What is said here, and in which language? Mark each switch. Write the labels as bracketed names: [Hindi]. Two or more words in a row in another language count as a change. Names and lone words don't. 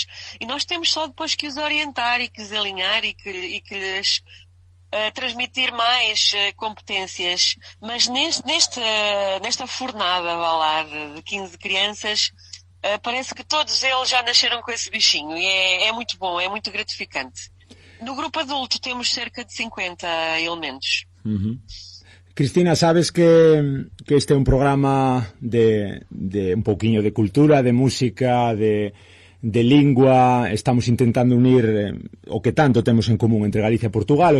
[Portuguese] E nós temos só depois que os orientar e que os alinhar e que lhes transmitir mais competências. Mas nesta fornada, vá lá, de 15 crianças, parece que todos eles já nasceram com esse bichinho e é muito bom, é muito gratificante. No grupo adulto temos cerca de 50 elementos. [Galician] Cristina, sabes que este é un programa de un pouquiño de cultura, de música, de lingua. Estamos intentando unir o que tanto temos en común entre Galicia e Portugal.